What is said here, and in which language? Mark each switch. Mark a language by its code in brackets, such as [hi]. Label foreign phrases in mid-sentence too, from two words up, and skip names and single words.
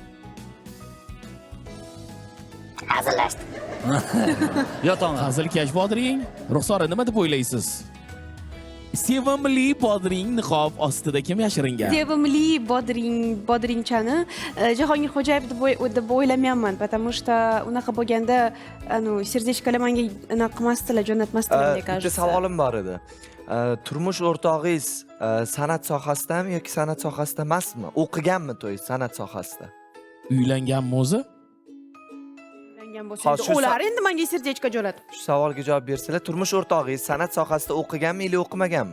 [uz] Hazillashdim. Yotaman. Hazilkash Bodring. Ruxsora nima deb o'ylaysiz? Sevimli Bodring niqob ostida kim yashiringan? Sevimli Bodringchani Jahongir Xo'jayev deb o'ylamayapman, [ru] потому что [uz] unaqa bo'lganda, serdechkalar menga unaqa qilmasdilar, jo'natmasdilar, [ru] мне кажется. [uz] Bitta savolim bor edi. Turmush o'rtog'ingiz san'at sohasidami yoki san'at sohasida emasmi? O'qiganmi to'y san'at sohasida? Uylanganmi o'zi? Ular endi menga serdechka jo'natib. Shu savolga javob bersalar, turmush o'rtog'ingiz san'at sohasida o'qiganmi yoki o'qimaganmi?